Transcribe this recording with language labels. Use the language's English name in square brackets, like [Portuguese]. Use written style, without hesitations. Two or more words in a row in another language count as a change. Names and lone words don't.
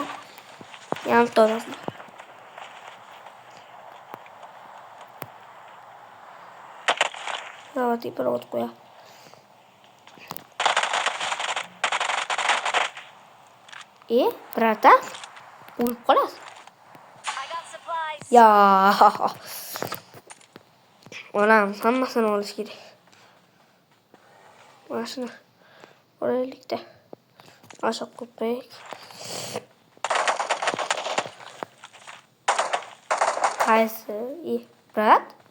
[Uzbek] Yarim tonasini. [Russian] Давайте проводку я. [Uzbek] Brata? O'lib qolasiz. [English] I got supplies. [Uzbek] Ya. Onam hammasini olish kerak. Mana shuni olaylik-da. Asha qo'yib. Qaysi? Brat?